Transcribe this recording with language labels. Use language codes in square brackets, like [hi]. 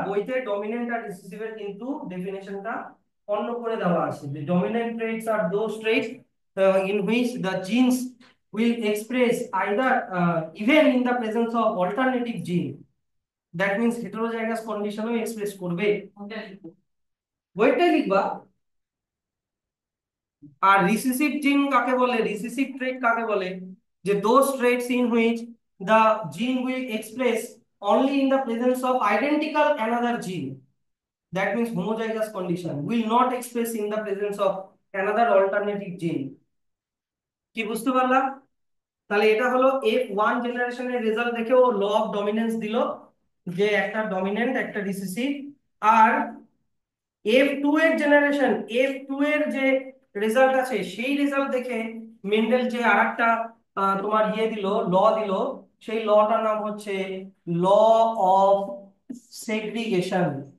[bn] বইতে ডমিনেন্ট আর রিসিসিভের কিন্তু ডেফিনেশনটা অন্য করে দেওয়া আছে, যে [en] dominant traits আর those traits in which the genes will express either even in the presence of alternative gene, that means heterozygous condition [bn] O express করবে। বইটাই লিখবা। আর রিসিসিভ জিন কাকে বলে, রিসিসিভ ট্রেট কাকে বলে? [en] যে those traits in which the gene will express only in the presence of identical another gene, that means homozygous condition will not express in the presence of another alternative gene। [bn] কি বুঝতে পারলা? তাহলে এটা হলো F1 জেনারেশনের result দেখে ও law of dominance দিল, যে একটা ডমিনেন্ট একটা রিসিসিভ। আর F2 এর জেনারেশন, F2 এর যে রেজাল্ট আছে সেই রেজাল্ট দেখে মেন্ডেল যে আরেকটা তোমার ইয়ে দিল, ল দিল, সেই লটার নাম হচ্ছে ল অফ সেগ্রিগেশন।